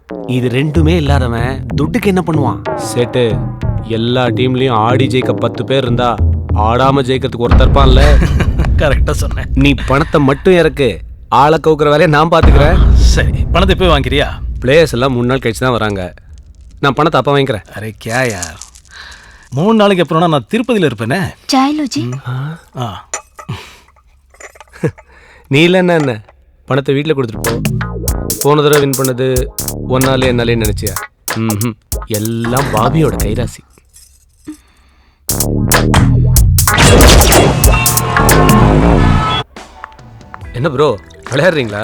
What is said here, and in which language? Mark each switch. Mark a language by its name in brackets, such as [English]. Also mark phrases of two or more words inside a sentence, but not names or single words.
[Tamil] இது ரெண்டுமே இல்லாதவன் துட்டுக்கு என்ன பண்ணுவான்? சேட்டு எல்லா டீம்லயும் ஆடி ஜெயிக்க 10 பேர் இருந்தா ஆடாம ஜெயிக்கிறதுக்கு ஒருத்தர் இருப்பான்ல. கரெக்டா சொன்னேன். நீ பணத்தை மட்டும் இறக்கு, ஆளை கவுக்குற வேலையை நான் பாத்துக்கிறேன். சரி பணத்தை போய் வாங்கிக்கிறியா? பிளேயர்ஸ் எல்லாம் 3 நாள் கழிச்சு தான் வராங்க, நான் பணத்தை அப்ப வாங்கிக்கிறேன். [Hindi] अरे क्या यार, [Tamil] 3 நாளைக்கு அப்புறம் நான் திருப்பதியில இருப்பேனே. [Hindi] चाय लो जी. ஆ [Tamil] நீ இல்லைன்னா என்ன, பணத்தை வீட்டில் கொடுத்துட்டு போ. போன தடவை வின் பண்ணது ஒன்னாலே என்னாலே நினைச்சியா? ம், எல்லாம் பாபியோட கைராசி. என்ன ப்ரோ விளையாடுறீங்களா?